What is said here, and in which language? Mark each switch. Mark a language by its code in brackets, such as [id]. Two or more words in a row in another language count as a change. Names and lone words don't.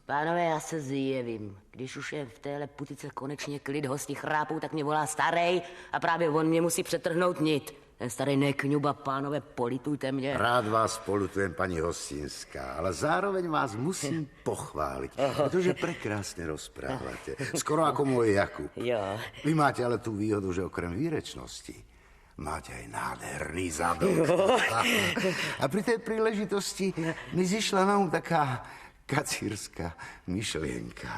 [cs] Pánové, já se zjevím. Když už je v téhle putice konečně klid, hosti chrápou, tak mě volá starej a právě on mě musí přetrhnout nit. Ten starý nekňuba, pánové, politujte mě. [sk] Rád vás polutujem, paní Hostinská, ale zároveň vás musím pochválit, protože prekrásne rozprávate. Skoro ako môj Jakub. [cs] Jo. [sk] Vy máte ale tú výhodu, že okrem výrečnosti máte aj nádherný zadok. A pri tej príležitosti mi zišla na taká kacírska myšlienka.